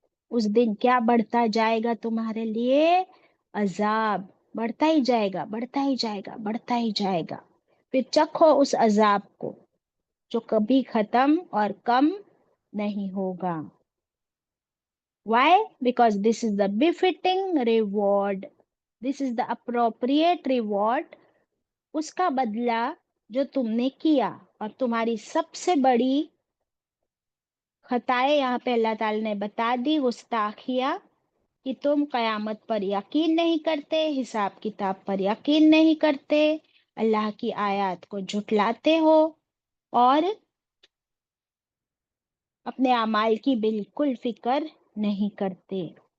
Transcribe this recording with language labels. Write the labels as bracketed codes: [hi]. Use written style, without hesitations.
[hi] उस दिन क्या बढ़ता जाएगा तुम्हारे लिए? अजाब बढ़ता ही जाएगा, बढ़ता ही जाएगा, बढ़ता ही जाएगा। फिर चखो उस अजाब को जो कभी खत्म और कम नहीं होगा। [en] Why? Because this is the befitting reward. This is the appropriate reward. [hi] उसका बदला जो तुमने किया। और तुम्हारी सबसे बड़ी खताएं यहाँ पे अल्लाह ताला ने बता दी, गुस्ताखिया, कि तुम कयामत पर यकीन नहीं करते, हिसाब किताब पर यकीन नहीं करते, अल्लाह की आयत को झुटलाते हो और अपने अमाल की बिल्कुल फिक्र नहीं करते।